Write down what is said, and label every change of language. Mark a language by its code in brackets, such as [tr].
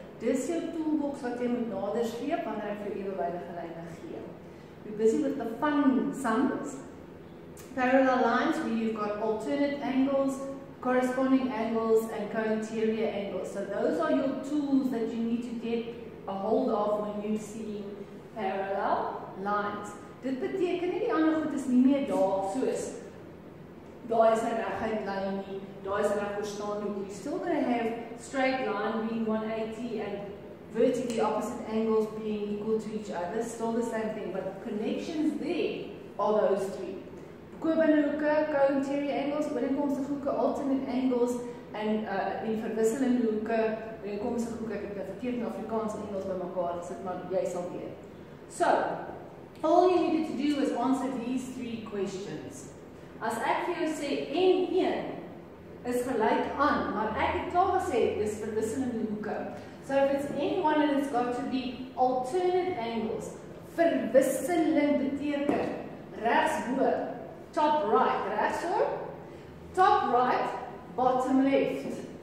[af] Dis jou toolbox wat jy moet nader sleep wanneer ek vir ewewydige lyne gee. [en] We're busy with the fun sums. Parallel lines where you've got alternate angles, corresponding angles, and co-interior angles. So those are your tools that you need to get a hold of when you see parallel lines. [af] Dit beteken nie die ander goed is nie meer daar soos daar is 'n reguit lyn nie, daar is 'n reg verstaan nie. [en] You're still going to have straight line being 180 and vertically opposite angles being equal to each other. Still the same thing, but the connections there are those three. [af] Kobende hoeke, [en] co-interior angles, [af] ooreenkomstige hoeke, [en] alternate angles, [af] en die verwisselende hoeke, ooreenkomstige hoeke, ek het verkeerd in Afrikaans en Engels by mekaar gesit, maar jy sal weet. [en] So, all you needed to do was answer these three questions. [af] As ek vir jou sê, N1 is gelyk aan, maar ek het klaar gesê, dis verwisselende hoeke. [en] So if it's N1 and it's got to be alternate angles, [af] verwisselend beteken, regsbo, [en] top right, rechtsoor, top right, bottom left.